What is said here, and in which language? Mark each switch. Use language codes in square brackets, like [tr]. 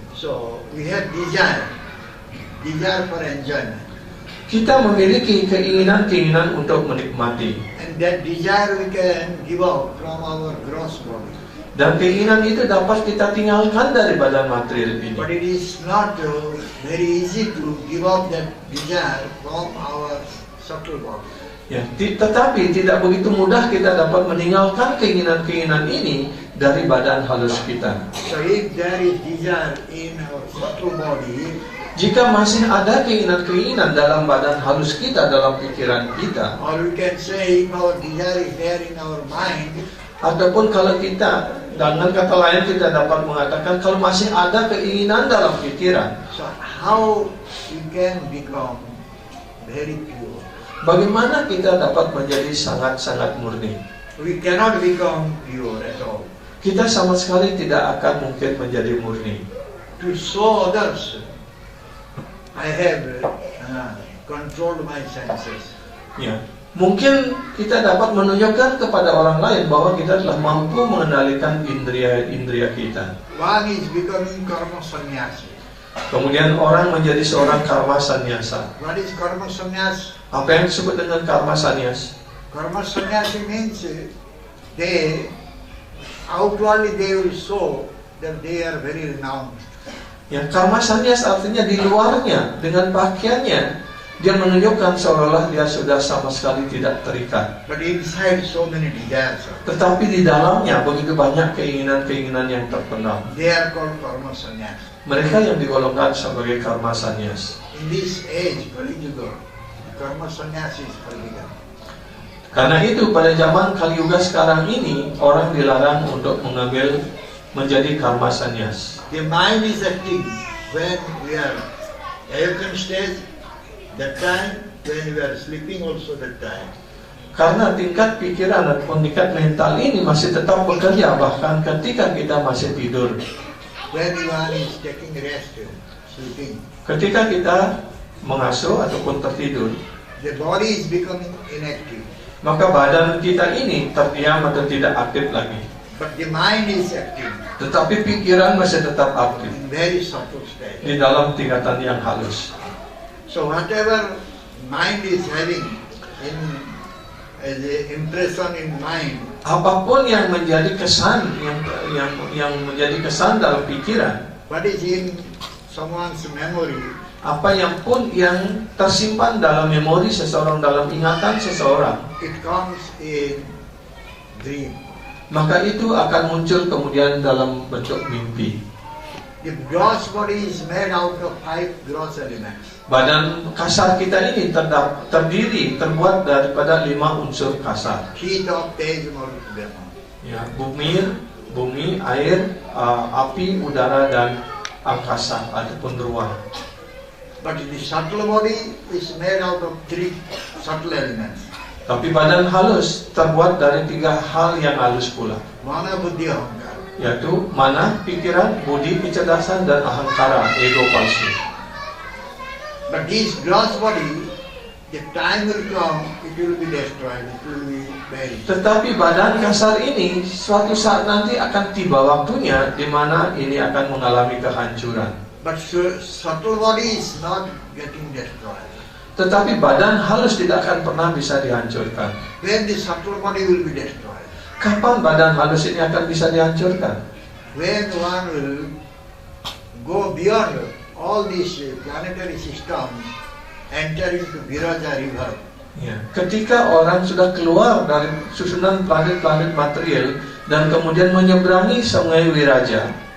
[en] So we have desire for enjoyment. [id] Kita memiliki keinginan-keinginan untuk menikmati. [en] And that desire we can give out from our gross body. [id] Dan keinginan itu dapat kita tinggalkan dari badan material ini. [en] But it is not very easy to give up that desire from our subtle body. [id] Ya, tetapi tidak begitu mudah kita dapat meninggalkan keinginan-keinginan ini dari badan halus kita. [en] So if there is desire in our subtle body, [id] jika masih ada keinginan-keinginan dalam badan halus kita, dalam pikiran kita, [en] or we can say if our desire is there in our mind, [id] ataupun kalau kita, dengan kata lain kita dapat mengatakan kalau masih ada keinginan dalam pikiran, [en] so how we can become very pure? [id] Bagaimana kita dapat menjadi sangat-sangat murni? [en] We cannot become pure at all. [id] Kita sama sekali tidak akan mungkin menjadi murni. [en] To show others, I have controlled my senses. [id] Ya, mungkin kita dapat menunjukkan kepada orang lain bahwa kita telah mampu mengendalikan indria-indria kita. [en] One is becoming karma sannyasi. [id] Kemudian orang menjadi seorang karma sannyasa. [en] What is karma sannyas? [id] Apa yang disebut dengan karma sannyas? [en] Karma sannyasi means they outwardly they will show that they are very renowned. [id] Ya, karma sannyas artinya di luarnya dengan pakaiannya dia menunjukkan seolah-olah dia sudah sama sekali tidak terikat. [en] But inside so many desires. [id] Tetapi di dalamnya begitu banyak keinginan-keinginan yang terpendam. [en] They are called karma sannyas. [id] Mereka yang digolongkan sebagai karma sannyas. [en] In this age, Kali Yuga, karma sannyasi is forbidden. [id] Karena itu pada zaman Kali Yuga sekarang ini orang dilarang untuk mengambil menjadi karma sannyas. [en] The mind is acting when we are awakened stage, that time, when we are sleeping also that time. [id] Karena tingkat pikiran ataupun tingkat mental ini masih tetap bekerja bahkan ketika kita masih tidur. [en] When one is taking rest, sleeping, [id] Ketika kita mengasuh ataupun tertidur, [en] the body is becoming inactive. [id] maka badan kita ini terdiam atau tidak aktif lagi. [en] But the mind is active [id] Tetapi pikiran masih tetap aktif [en] in very subtle state. [id] di dalam tingkatan yang halus. [en] So whatever mind is having in as a impression in mind, [id] Apapun yang menjadi kesan yang menjadi kesan dalam pikiran, [en] what is in someone's memory, [id] apa yang pun yang tersimpan dalam memori seseorang, dalam ingatan seseorang, [en] it comes in dream. [id] maka itu akan muncul kemudian dalam bentuk mimpi. [en] The gross body is made out of 5 gross elements. [id] Badan kasar kita ini terbuat daripada 5 unsur kasar. [en] Heat of tej, marut, [id] Ya, bumi, air, api, udara dan angkasa ataupun ruang. [en] But the subtle body is made out of three subtle elements. [id] Tapi badan halus terbuat dari 3 hal yang halus pula, [sa] Mana, buddhi, ahankara. [id] yaitu mana, pikiran, budi, kecerdasan, dan ahangkara, ego palsu. [en] But this gross body, the time will come, it will be destroyed, it will be buried. [id] Tetapi badan kasar ini suatu saat nanti akan tiba waktunya di mana ini akan mengalami kehancuran. [en] But subtle body is not getting destroyed. [id] Tetapi badan halus tidak akan pernah bisa dihancurkan. [en] When the subtle body will be destroyed? [id] Kapan badan halus ini akan bisa dihancurkan? [en] When one will go beyond all these planetary systems, enter into Viraja river. [id] Ya, ketika orang sudah keluar dari susunan planet-planet material dan kemudian menyeberangi sungai Wiraja,